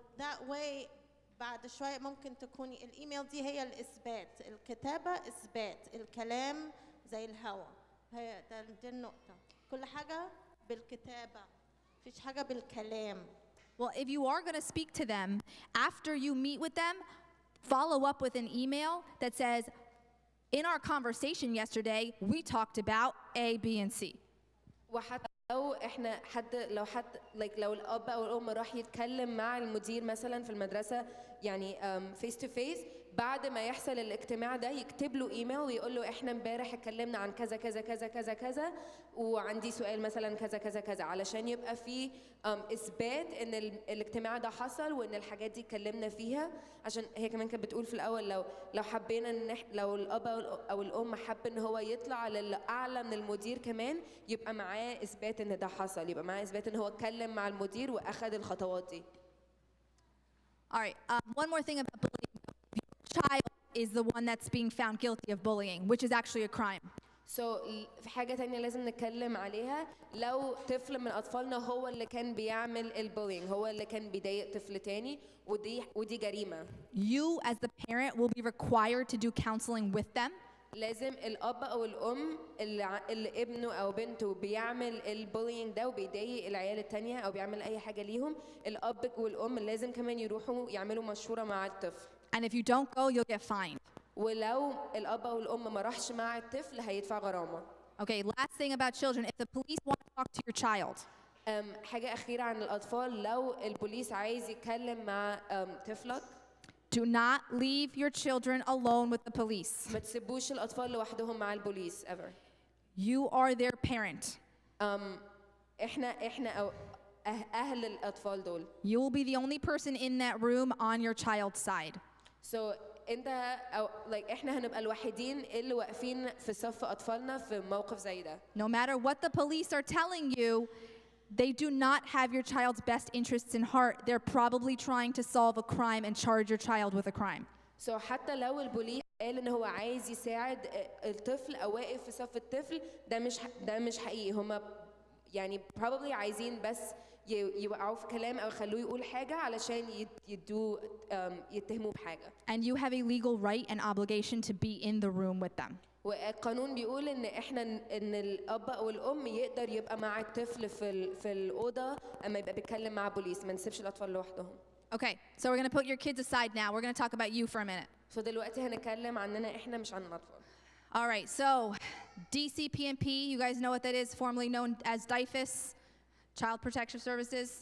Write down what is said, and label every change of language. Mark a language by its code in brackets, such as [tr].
[en] that way [ar] بعد شوية ممكن تكوني الايميل دي هي الإثبات، الكتابة إثبات، الكلام زي الهواء. هي دي النقطة، كل حاجة بالكتابة، مفيش حاجة بالكلام. [en] Well, if you are going to speak to them, after you meet with them, follow up with an email that says, in our conversation yesterday, we talked about A, B, and C. [ar] وحتى لو احنا لو لو الاب او الام راح يتكلم مع المدير مثلا في المدرسه يعني فيس تو فيس، بعد ما يحصل الاجتماع ده يكتب له ايميل ويقول له احنا امبارح اتكلمنا عن كذا كذا كذا كذا كذا وعندي سؤال مثلا كذا كذا كذا، علشان يبقى في اثبات ان الاجتماع ده حصل وان الحاجات دي اتكلمنا فيها. عشان هي كمان كانت بتقول في الاول لو حبينا ان لو الاب او الام حب ان هو يطلع للاعلى من المدير كمان، يبقى معاه اثبات ان ده حصل، يبقى معاه اثبات ان هو اتكلم مع المدير واخد الخطوات دي. [en] All right, one more thing about bullying. Your child is the one that's being found guilty of bullying, which is actually a crime. [ar] في حاجة تانية لازم نتكلم عليها، لو طفل من أطفالنا هو اللي كان بيعمل البولينج، هو اللي كان بيضايق طفل تاني، ودي جريمة. [en] You as the parent will be required to do counseling with them. [ar] لازم الأب أو الأم اللي ابنه أو بنته بيعمل البولينج ده وبيضايق العيال التانية أو بيعمل أي حاجة ليهم، الأب والأم لازم كمان يروحوا يعملوا مشورة مع الطفل. [en] And if you don't go, you'll get fined. [ar] ولو الأب أو الأم ما راحش مع الطفل هيدفع غرامة. [en] Okay, last thing about children, if the police want to talk to your child. [ar] حاجة أخيرة عن الأطفال، لو البوليس عايز يتكلم مع طفلك، [en] do not leave your children alone with the police. [ar] ما تسيبوش الأطفال لوحدهم مع البوليس [en] ever. You are their parent. [ar] إحنا أو أهل الأطفال دول. [en] You will be the only person in that room on your child's side. So [ar] أنت أو إحنا هنبقى الوحيدين اللي واقفين في صف أطفالنا في موقف زي ده. [en] No matter what the police are telling you, they do not have your child's best interests in heart. They're probably trying to solve a crime and charge your child with a crime. So [ar] حتى لو البوليس قال إن هو عايز يساعد الطفل أو واقف في صف الطفل، ده مش حقيقي. هما يعني [en] probably [ar] عايزين بس يوقعوا في كلام أو يخلوه يقول حاجة علشان يتهموه بحاجة. [en] And you have a legal right and obligation to be in the room with them. [ar] والقانون بيقول إن الأب أو الأم يقدر يبقى مع الطفل في الأوضة أما يبقى بيتكلم مع بوليس، ما نسيبش الأطفال لوحدهم. [en] Okay, so we're going to put your kids aside now. We're going to talk about you for a minute. So [ar] دلوقتي هنتكلم عننا إحنا مش عن الأطفال. [en] All right, so DCPMP, you guys know what that is, formerly known as DIFUS, Child Protection Services.